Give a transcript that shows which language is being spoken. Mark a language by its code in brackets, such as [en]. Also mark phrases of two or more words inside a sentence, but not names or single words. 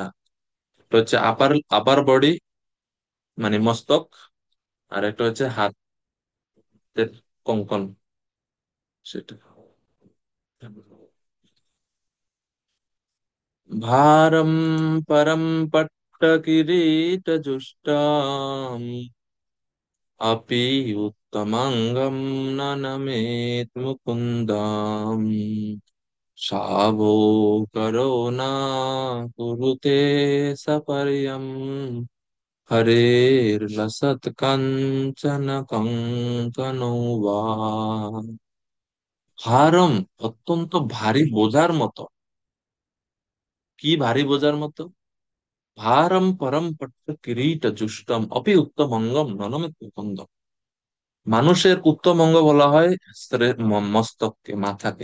[bn] একটা হচ্ছে [en] upper upper body, [bn] মানে মস্তক, আর একটা হচ্ছে হাতের কঙ্কন, সেটা। [sa] ভারম পরম পট্টকিরীটজুষ্টাম अपि उत्तमंगम न नमेत् मुकुंदम। शावो करो न कुरुते सपर्यम हरेर्लसत् कंचन कंकनो वा। [bn] ভারম, অত্যন্ত ভারী বোঝার মতো। কি ভারী বোঝার মতো? [sa] ভারম পরম পট্ট কিরীট জুষ্টম অপি উত্তম অঙ্গম ননমে কুন্দম। [bn] মানুষের উত্তম অঙ্গ বলা হয় মস্তককে, মাথাকে।